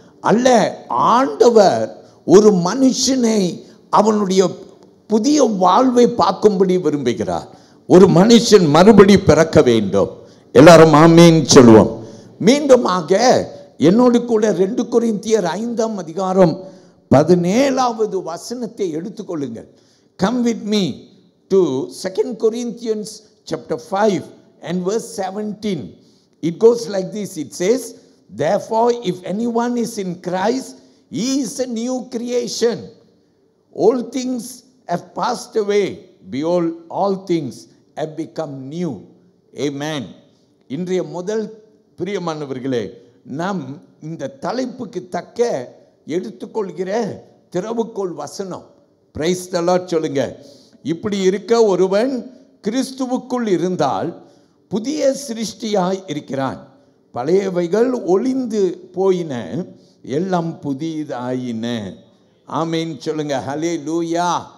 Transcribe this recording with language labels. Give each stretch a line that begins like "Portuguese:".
Tamil: அல்ல, ஆண்டவர் ஒரு மனுஷனை அவனுடைய புதிய வாழ்வை பார்க்கும்படி விரும்புகிறார். ஒரு மனுஷன் மறுபடி பிறக்க வேண்டும். எல்லாரும் ஆமென் சொல்லுவோம். மீண்டுமாக என்னோடு கூட 2 கொரிந்தியர் 5ஆம் அதிகாரம் 17வது வசனத்தை எடுத்துக்கொள்ளுங்கள்.
English: Come with me to 2 Corinthians chapter 5 and verse 17. It goes like this. It says, therefore if anyone is in Christ, he is a new creation. All things have passed away, behold all things have become new. Amen.
Tamil: இன்றைய முதல் பிரியமானவர்களே, நாம் இந்த தலைப்புக்கு தக்க எடுத்துக்கொள்கிற திறவுகோல் வசனம். Praise the Lord சொல்லுங்க. இப்படி இருக்க ஒருவன் கிறிஸ்துவுக்குள் இருந்தால் புதிய சிருஷ்டியாய் இருக்கிறான், பழையவைகள் ஒளிந்து போயின, எல்லாம் புதிதாயின. ஆமென் சொல்லுங்க. ஹல்லேலூயா.